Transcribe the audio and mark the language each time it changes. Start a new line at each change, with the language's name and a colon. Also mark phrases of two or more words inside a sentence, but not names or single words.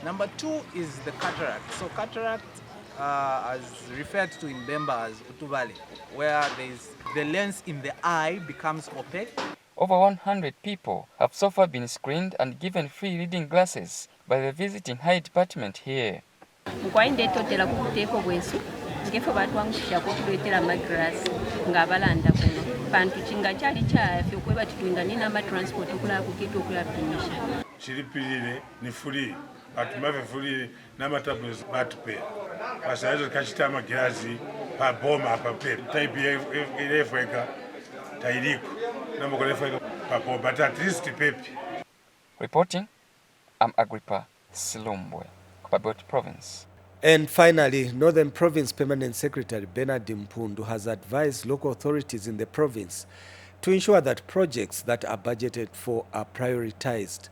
English: Number 2 is the cataract. So cataract, as referred to in Bemba as utuvale, where the lens in the eye becomes opaque. Over 100 people have so far been screened and given free reading glasses by the visiting eye department here.
Bemba: ngefe batwangusha kutuletera amagrasi ngabalanda kuno bantu chinga chali chaffe okweba titwinga n'ama transport okulaba kukitu okulapimisha chilipirire ni free batumave free n'amatablets batupe basaizo kachita amagirazi pa boma pa pe type ilefweka tailiko namokolefweka pa boma
English: but at least
Bemba: pepe.
English: Reporting, I'm Agrippa Silumbwe, Copperbelt Province. And finally, Northern Province Permanent Secretary Bernard Mpundu has advised local authorities in the province to ensure that projects that are budgeted for are prioritized.